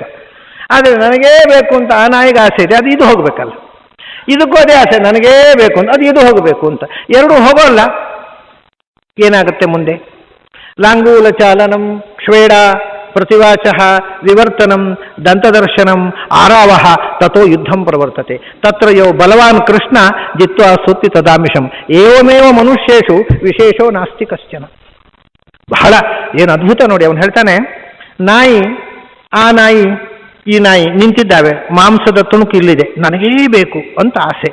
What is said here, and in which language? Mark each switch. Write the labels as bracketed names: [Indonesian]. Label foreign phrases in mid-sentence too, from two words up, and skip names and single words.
[Kannada] ಆದರೆ ನನಗೇ ಬೇಕು ಅಂತ ಆ ನಾಯಿಗೆ ಆಸೆ ಇದೆ, ಅದು ಇದು ಹೋಗಬೇಕಲ್ಲ. ಇದಕ್ಕೂ ಅದೇ ಆಸೆ, ನನಗೇ ಬೇಕು ಅಂತ, ಅದು ಇದು ಹೋಗಬೇಕು ಅಂತ. ಎರಡೂ ಹೋಗೋಲ್ಲ. ಏನಾಗುತ್ತೆ ಮುಂದೆ? [Sanskrit] ಲಾಂಗೂಲ ಚಾಲನಂ ಕ್ಷೇಡ ಪ್ರತಿವಾಚ ವಿವರ್ತನಂ ದಂತದರ್ಶನಂ ಆರಾವಹ ತಥೋ ಯುದ್ಧಂ ಪ್ರವರ್ತತೆ ತತ್ರ ಯೋ ಬಲವಾನ್ ಕೃಷ್ಣ ಜಿತ್ವಾ ಸುತ್ತಿ ತದಾಮಿಷಂ ಏವಮೇವ ಮನುಷ್ಯೇಷು ವಿಶೇಷೋ ನಾಸ್ತಿ ಕಶ್ಚನ. [Kannada] ಬಹಳ ಏನು ಅದ್ಭುತ ನೋಡಿ. ಅವನು ಹೇಳ್ತಾನೆ, ನಾಯಿ, ಆ ನಾಯಿ ಈ ನಾಯಿ ನಿಂತಿದ್ದಾವೆ, ಮಾಂಸದ ತುಣುಕು ಇಲ್ಲಿದೆ, ನನಗೇ ಬೇಕು ಅಂತ ಆಸೆ.